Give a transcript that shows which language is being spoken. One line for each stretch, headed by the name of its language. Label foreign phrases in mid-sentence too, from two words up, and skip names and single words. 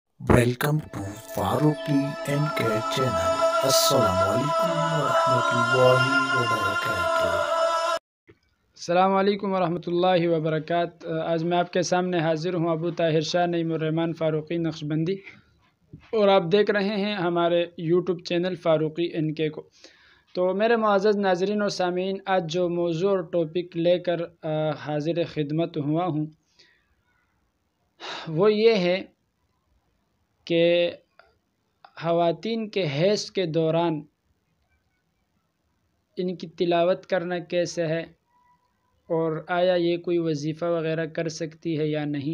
English: Welcome to Faruqi NK channel.
Arabic: السلام عليكم ورحمة الله وبركاته. السلام علیکم ورحمۃ اللہ وبرکاتہ۔
Urdu: آج میں آپ کے سامنے حاضر ہوں ابو طاہر شاہ نعیم الرحمن فاروقی نقشبندی، اور آپ دیکھ رہے ہیں ہمارے یوٹیوب چینل فاروقی NK کو۔ تو میرے معزز ناظرین و سامعین، آج جو موضوع اور ٹاپک لے کر حاضر خدمت ہوا ہوں وہ یہ ہے کہ خواتین کے حیض کے دوران ان کی تلاوت کرنا کیسے ہے، اور آیا یہ کوئی وظیفہ وغیرہ کر سکتی ہے یا نہیں۔